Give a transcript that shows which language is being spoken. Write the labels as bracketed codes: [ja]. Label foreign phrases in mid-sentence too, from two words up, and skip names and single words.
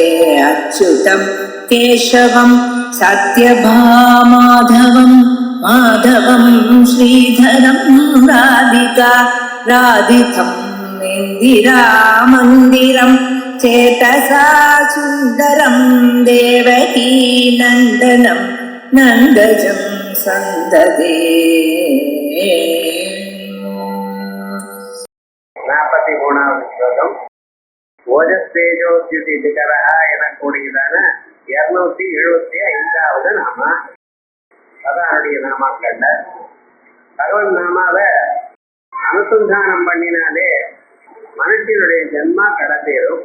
[sa] अच्युतं केशवं सत्यभामाधवं माधवं श्रीधरं राधिका राधितं इन्दिरामन्दिरं चेतसा सुन्दरं देवकी नन्दनं नन्दजं सन्ददे। [ta] 43வது ஸ்லோகம். ஓஜஸ்தேஜோத்யுதிகரஹ எனக்கூடியதான 275வது நாமா. அதானுடைய நாமாக்கள்ல பகவன் நாமாவை அனுசந்தானம் பண்ணினாலே மனுஷனுடைய ஜென்மா கடத்தேறும்.